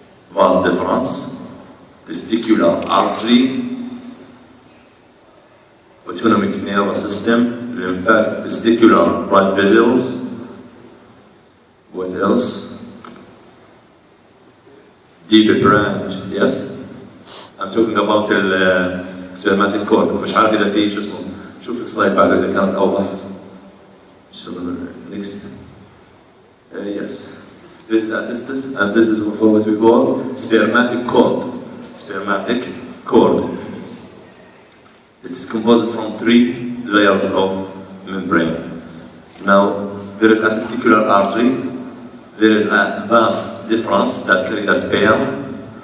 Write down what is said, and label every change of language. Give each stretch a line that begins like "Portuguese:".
English: Vas deferens, testicular artery, autonomic nervous system, lymphatic testicular blood vessels. What else? Deep branch, yes? I'm talking about the spermatic cord.
Arabic: مش عارف إذا في شو اسمه. شوف السلايد بعد إذا كانت أوضح.
English: Next. Yes. This is a testis, and this is for what we call spermatic cord. Spermatic cord. It is composed from 3 layers of membrane. Now, there is a testicular artery. There is a vas deferens that carries a sperm.